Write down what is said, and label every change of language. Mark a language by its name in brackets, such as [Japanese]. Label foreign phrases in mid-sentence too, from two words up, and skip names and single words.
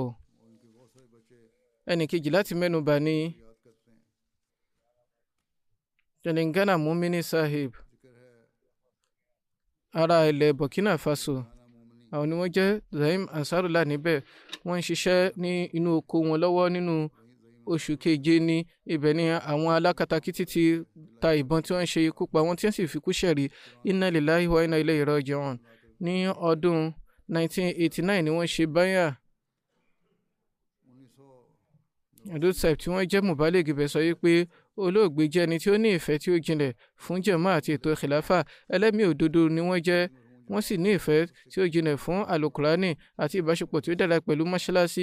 [Yoruba] Ẹnì kejì láti mẹ́nubà ni Telangana Mumini Sahib, ará ilẹ̀ Burkina Faso. Àwọn ni wọ́n jẹ́ Zaim Ansarullah níbẹ̀. Wọ́n ń ṣiṣẹ́ ní inú oko wọn lọ́wọ́ nínú oṣù keje ní ibẹ̀ ni àwọn alákatakítí ti ta ìbọn tí wọ́n ń ṣe ikú pa wọ́n tí wọ́n sì fi kú ṣẹ̀rí. [Arabic] إنا لله وإنا إليه راجعون. [Yoruba] Ní ọdún 1989 ni wọ́n ṣe báyà. Abdul Sahib tí wọ́n jẹ́ Mubalig ibẹ̀ sọ wípé olóògbé jẹ́ ẹni tí ó ní ìfẹ́ tí ó jinlẹ̀ fún jàmá àti ètò khilafa. Ẹlẹ́mìí òdodo ni wọ́n jẹ́. Wọ́n sì ní ìfẹ́ tí ó jinlẹ̀ fún alukurani àti ìbáṣepọ̀ tí ó dára pẹ̀lú mọ́ṣáláṣí.